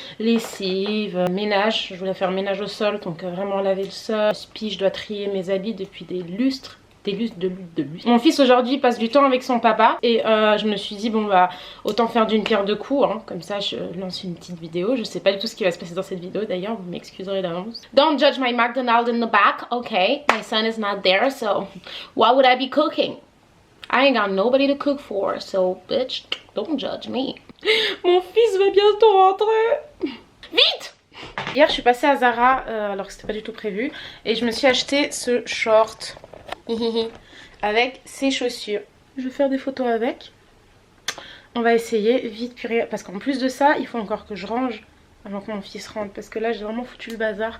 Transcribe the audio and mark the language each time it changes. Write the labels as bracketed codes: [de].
[fr] Lessive, ménage, je voulais faire ménage au sol, donc vraiment laver le sol. Puis je dois trier mes habits depuis des lustres. De lustre. Mon fils aujourd'hui passe du temps avec son papa et je me suis dit bon bah autant faire d'une pierre deux coups, hein. Comme ça je lance une petite vidéo. Je sais pas du tout ce qui va se passer dans cette vidéo d'ailleurs, vous m'excuserez d'avance. [en] Don't judge my McDonald's in the back, okay? My son is not there, so why would I be cooking? I ain't got nobody to cook for, so bitch, don't judge me. [fr] Mon fils va bientôt rentrer. Vite! Hier je suis passée à Zara alors que c'était pas du tout prévu et je me suis acheté ce short avec ses chaussures. Je vais faire des photos avec. On va essayer vite purée parce qu'en plus de ça il faut encore que je range avant que mon fils rentre parce que là j'ai vraiment foutu le bazar.